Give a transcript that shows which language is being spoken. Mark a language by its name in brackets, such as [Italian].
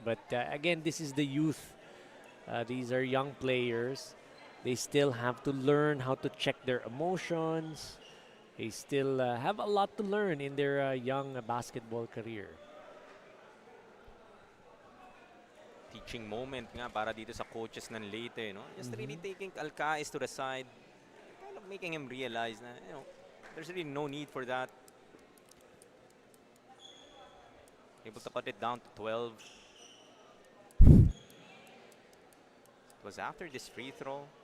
[English] But again, this is the youth. These are young players. They still have to learn how to check their emotions. They still have a lot to learn in their young basketball career. [Filipino] Teaching moment nga para dito sa coaches ng Leyte, no? [English] Just really taking Alcaez to the side, kind of making him realize na, there's really no need for that. Able to cut it down to 12. It was after this free throw.